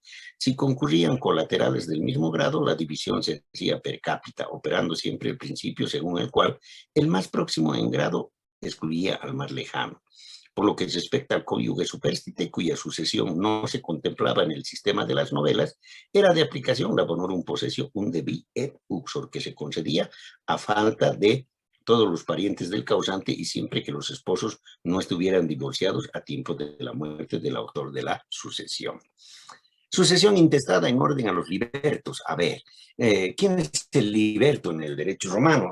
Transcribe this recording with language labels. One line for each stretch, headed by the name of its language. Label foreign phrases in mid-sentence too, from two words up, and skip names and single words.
Spanish: Si concurrían colaterales del mismo grado, la división se hacía
Latin: per cápita,
Spanish: operando siempre el principio según el cual el más próximo en grado excluía al más lejano. Por lo que respecta al cónyuge superstite, cuya sucesión no se contemplaba en el sistema de las novelas, era de aplicación la
Latin: bonorum possessio undebi et uxor,
Spanish: que se concedía a falta de todos los parientes del causante y siempre que los esposos no estuvieran divorciados a tiempo de la muerte del autor de la sucesión. Sucesión intestada en orden a los libertos. A ver, ¿quién es el liberto en el derecho romano?